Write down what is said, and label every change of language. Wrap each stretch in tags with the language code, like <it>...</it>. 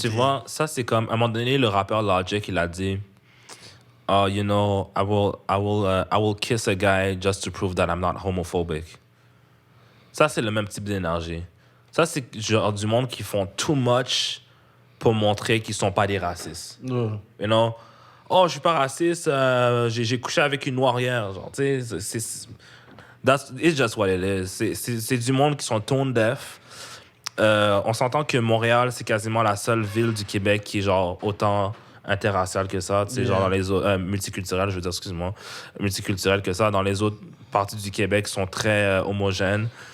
<fr>Tu vois, ça c'est comme à un moment donné le rappeur Logic il a dit</fr> <en>oh you know I will kiss a guy just to prove that I'm not homophobic.</en> <fr>Ça c'est le même type d'énergie. Ça c'est genre du monde qui font</fr> <en>too much</en> <fr>pour montrer qu'ils sont pas des racistes. Ouais.</fr> <en>You know?</en> <fr>Oh, je suis pas raciste, j'ai couché avec une noire hier.</fr> <en>Genre, tu sais, it's just what it is.</en> <fr>C'est du monde qui sont tone deaf. On s'entend que Montréal, c'est quasiment la seule ville du Québec qui est genre autant interraciale que ça. Tu sais, genre dans les autres... multiculturelle, je veux dire, excuse-moi. Multiculturelle que ça. Dans les autres parties du Québec sont très homogènes.</fr>